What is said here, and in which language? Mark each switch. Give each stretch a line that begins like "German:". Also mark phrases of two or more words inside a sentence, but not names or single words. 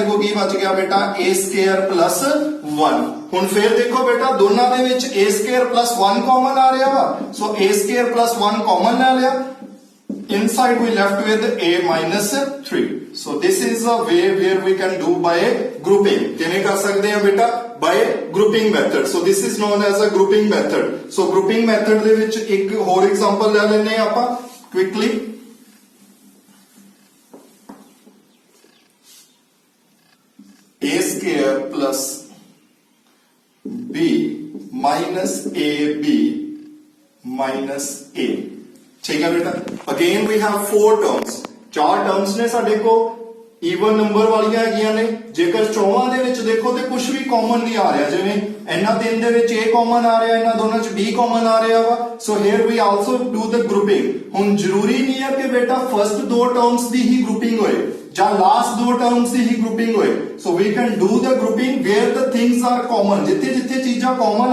Punjabi: ਕੋਲ ਕੀ ਬਚ ਗਿਆ ਬੇਟਾ
English: a square plus 1,
Punjabi: ਹੁਣ ਫੇਰ ਦੇਖੋ ਬੇਟਾ ਦੋਨਾਂ ਦੇ ਵਿੱਚ
English: a square plus 1
Punjabi: ਕਾਮਨ ਆ ਰਿਹਾ ਵਾ, ਸੋ
English: a square plus 1
Punjabi: ਕਾਮਨ ਲੈ ਲਿਆ,
English: inside we left with a minus 3, so this is a way where we can do by grouping,
Punjabi: ਕਿਵੇਂ ਕਰ ਸਕਦੇ ਆ ਬੇਟਾ,
English: by grouping method, so this is known as a grouping method, so grouping method
Punjabi: ਦੇ ਵਿੱਚ ਇੱਕ ਹੋਰ ਐਗਜ਼ਾਮਪਲ ਲੈ ਲੈਂਦੇ ਆ ਆਪਾਂ
English: quickly, a square plus b minus ab minus a,
Hindi: ठीक है बेटा,
English: again we have 4 terms, 4 terms
Punjabi: ने ਸਾਡੇ ਕੋਲ
English: even number
Punjabi: ਵਾਲੀਆਂ ਹੈਗੀਆਂ ਨੇ, ਜੇਕਰ ਚੌਵਾਂ ਦੇ ਵਿੱਚ ਦੇਖੋ ਤੇ ਕੁਝ ਵੀ ਕਾਮਨ ਨਹੀਂ ਆ ਰਿਹਾ, ਜਿਵੇਂ ਇਹਨਾਂ ਤਿੰਨ ਦੇ ਵਿੱਚ a ਕਾਮਨ ਆ ਰਿਹਾ, ਇਹਨਾਂ ਦੋਨਾਂ ਚ b ਕਾਮਨ ਆ ਰਿਹਾ ਵਾ,
English: so here we also do the grouping,
Punjabi: ਹੁਣ ਜ਼ਰੂਰੀ ਨਹੀਂ ਹੈ ਕਿ ਬੇਟਾ
English: first 2 terms
Punjabi: ਦੀ ਹੀ ਗਰੁੱਪਿੰਗ ਹੋਏ ਜਾਂ
English: last 2 terms
Punjabi: ਦੀ ਹੀ ਗਰੁੱਪਿੰਗ ਹੋਏ,
English: so we can do the grouping where the things are common,
Punjabi: ਜਿੱਥੇ ਚੀਜ਼ਾਂ ਕਾਮਨ